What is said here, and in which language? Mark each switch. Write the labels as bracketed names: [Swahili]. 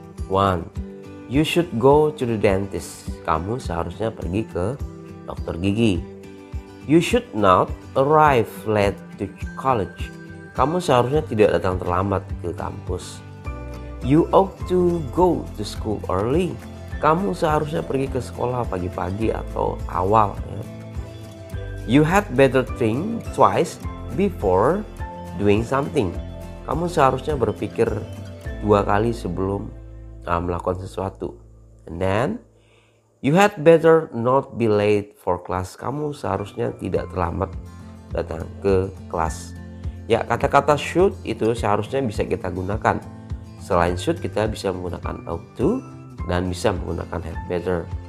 [English] 1. You should go to the dentist. [Indonesian] Kamu seharusnya pergi ke dokter gigi. [English] You should not arrive late to college. [Indonesian] Kamu seharusnya tidak datang terlambat ke kampus. [English] You ought to go to school early. [Indonesian] Kamu seharusnya pergi ke sekolah pagi-pagi atau awal ya. [English] You had better think twice before doing something. [Indonesian] Kamu seharusnya berpikir 2 kali sebelum melakukan sesuatu. [English] And then you had better not be late for class. [Indonesian] Kamu seharusnya tidak terlambat datang ke kelas. Ya, kata-kata should itu seharusnya bisa kita gunakan. Selain should, kita bisa menggunakan ought to dan bisa menggunakan had better.